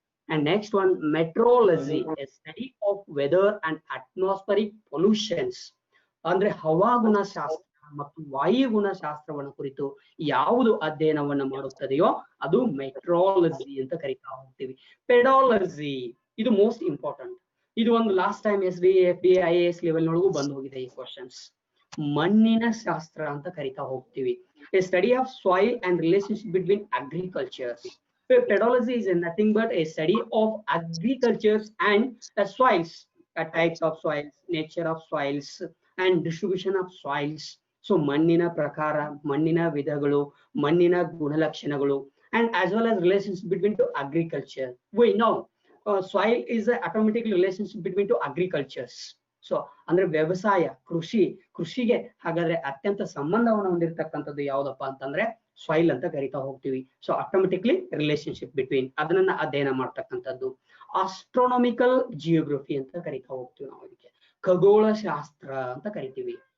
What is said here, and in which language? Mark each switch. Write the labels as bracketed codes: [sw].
[en] and next one metrology a study of weather and atmospheric pollutions [kn] ಅಂದ್ರೆ ಹವಾಗುಣ ಶಾಸ್ತ್ರ ಮತ್ತು ವಾಯುಗುಣ ಶಾಸ್ತ್ರವನ್ನ ಕುರಿತು ಯಾವುದು ಅಧ್ಯಯನವನ್ನ ಮಾಡುತ್ತದೆಯೋ ಅದು ಮೆಟ್ರಾಲಜಿ ಅಂತ ಕರಿತಾ ಹೋಗ್ತೀವಿ. ಪೆಡಾಲಜಿ ಇದು [en] Most important. [kn] ಇದು ಒಂದು [en] last time [kn] SDA FDA IAS level ನೊಳಗೂ ಬಂದು ಹೋಗಿದೆ ಈ ಕ್ವಶನ್ಸ್. ಮಣ್ಣಿನ ಶಾಸ್ತ್ರ ಅಂತ ಕರಿತಾ ಹೋಗ್ತೀವಿ. [en] A study of soil and relationship between agriculture. Pedology is nothing but a study of agriculture and soils, types of soils, nature of soils and distribution of soils. So [kn] ಮಣ್ಣಿನ ಪ್ರಕಾರ, ಮಣ್ಣಿನ ವಿಧಗಳು, ಮಣ್ಣಿನ ಗುಣಲಕ್ಷಣಗಳು [en] and as well as relationship between to agriculture. We know soil is a automatic relationship between to agricultures. [kn] So ಅಂದ್ರೆ ವ್ಯವಸಾಯ ಕೃಷಿಗೆ ಹಾಗಾದ್ರೆ ಅತ್ಯಂತ ಸಂಬಂಧವನ್ನು ಹೊಂದಿರತಕ್ಕಂಥದ್ದು ಯಾವ್ದಪ್ಪ ಅಂತಂದ್ರೆ ಸಾಯಿಲ್ ಅಂತ ಕರಿತಾ ಹೋಗ್ತೀವಿ. [en] so automatically relationship between [kn] ಅದನ್ನ ಅಧ್ಯಯನ ಮಾಡ್ತಕ್ಕಂಥದ್ದು. ಆಸ್ಟ್ರೋನಾಮಿಕಲ್ ಜಿಯೋಗ್ರಫಿ ಅಂತ ಕರಿತಾ ಹೋಗ್ತೀವಿ ನಾವು. ಇದಕ್ಕೆ ಖಗೋಳ ಶಾಸ್ತ್ರ ಅಂತ ಕರಿತೀವಿ.